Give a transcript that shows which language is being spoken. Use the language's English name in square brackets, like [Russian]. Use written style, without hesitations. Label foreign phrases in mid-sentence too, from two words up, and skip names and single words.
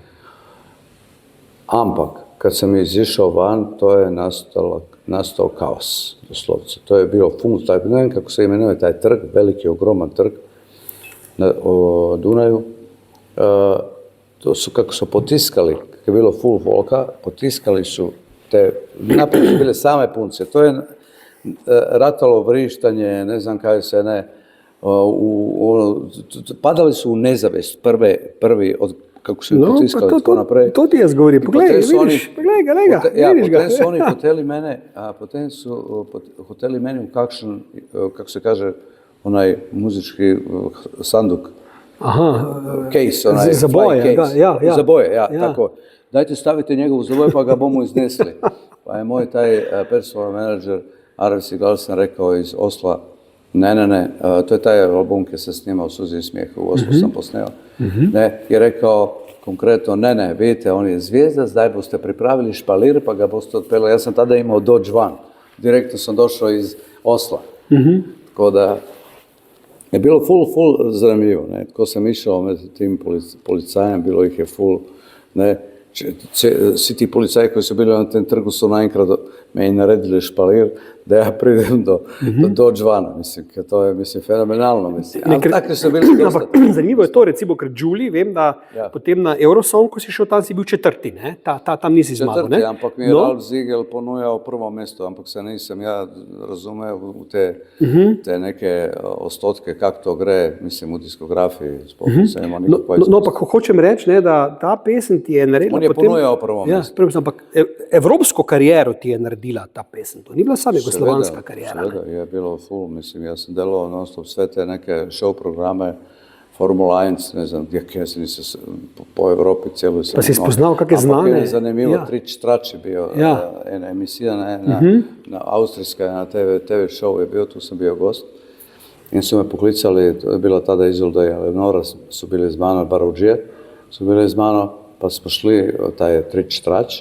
[Croatian] Ampak, kad sam izišao van, to je nastao kaos, doslovce. To je bilo ne znam kako se imenuje taj trg, veliki, ogroman trg na Dunaju. To su, kako su potiskali, kako je bilo full volka, potiskali su te, naprijed su bile same punce. To je ratalo vrištanje, ne znam kaj se ne, padali su u nezavest prvi od kako su potiskali to naprej. [Slovenian] To ti jaz govorim, pogledaj ga, vidiš ga. [Croatian] Potem su oni hoteli mene, potem su hoteli meni u kakšen, kako se kaže, onaj muzički sanduk. Case, onaj za boje, case. Za boje, tako. Dajte stavite njegovu za boje pa ga bomo iznesli. Pa je moj taj personal manager Arvis Galsen rekao iz Osla, ne, to je taj album koji se snimao Suzi i smijeh, u Oslu sam posneo. [Slovenian] Ne, je rekao konkretno, ne, vidite, on je zvijezda, zdaj boste pripravili špalir pa ga boste otpeli. [Croatian] Ja sam tada imao Dodge Van, direktno sam došao iz Osla. Tako da je bilo full zanimljivo, ne, tko sam išao med tim policajem, bilo ih je full, ne, svi ti policaji koji su bili na tem trgu su najenkrat me i naredili špalir da ja pridem do Dodge Vana, mislim, to je, mislim, fenomenalno, mislim. Ali takvi su bili dosta. [Slovenian] Zanimivo je to, recimo, ker Đuli, vem, da potem na Eurosong, ko si šel tam, si bil četrti, ne? Tam nisi zmagal, ne? Četrti, ampak mi je Ralf Ziegel ponujao prvo mesto, ampak se nisem ja razumel v te neke ostotke, kak to gre, mislim, v diskografiji, spomnim se ima nikakva izkustva. No, pa hočem reči, ne, da ta pesem ti je naredila potem... On je ponujao prvo mesto. Ja, ampak evropsko kariero ti je naredila ta pesem, to ni bila sama jugoslovanska karijera. [Croatian] Seveda, je bilo full, mislim, ja sam delao non-stop sve te neke show programe, Formula 1, ne znam, ja sam se po Evropi cijelu sam. Pa si spoznao kakve znane. Ampak je zanimljivo, Trič Trač je bio, ena emisija na austrijska, na [English] TV show [Croatian] je bio, tu sam bio gost. I su me poklicali, to je bila tada Izolda i Eleonora, su bili iz mano, Barođije, su bili iz mano, pa smo šli taj Trič Trač.